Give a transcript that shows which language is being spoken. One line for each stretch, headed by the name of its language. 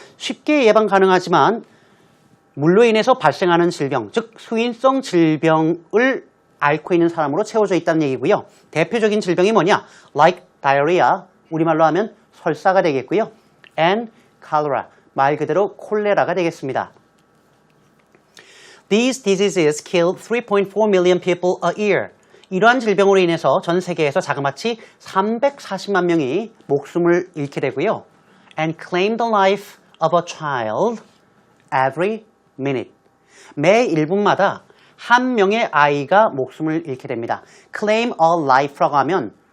Korean: 쉽게 예방 가능하지만 물로 인해서 발생하는 질병, 즉 수인성 질병을 앓고 있는 사람으로 채워져 있다는 얘기고요. 대표적인 질병이 뭐냐?
English: Like diarrhea,
Korean: 우리말로 하면 설사가 되겠고요.
English: And cholera,
Korean: 말 그대로 콜레라가 되겠습니다.
English: These diseases kill 3.4 million people a year.
Korean: 이러한 질병으로 인해서 전 세계에서 자그마치 340만 명이 목숨을 잃게 되고요.
English: And claim the life of a child every minute.
Korean: 매 1분마다 한 명의 아이가 목숨을 잃게 됩니다.
English: claim a life
Korean: 라고 하면